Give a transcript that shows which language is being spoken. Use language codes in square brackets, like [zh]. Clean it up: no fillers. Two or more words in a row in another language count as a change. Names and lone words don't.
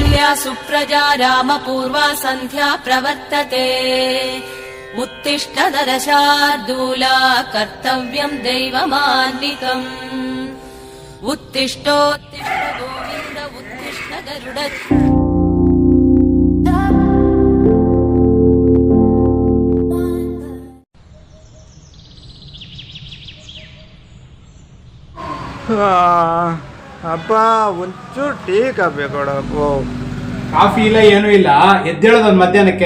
[sa] सुप्रजा रामपूर्वा सन्ध्या प्रवर्तते उत्तिष्ठ नरशार्दूला कर्तव्यम् दैवमान्विकम् उत्तिष्ठोत्तिष्ठ गोविन्द उत्तिष्ठ गरुड [kn] ಅಪ್ಪ ಒಂಚೂರು ಟೀ ಕಾಫಿ ಕೊಡಪ್ಪ. ಕಾಫಿ ಇಲ್ಲ ಏನೂ ಇಲ್ಲ, ಎದ್ದೇಳೋದೊಂದು ಮಧ್ಯಾಹ್ನಕ್ಕೆ.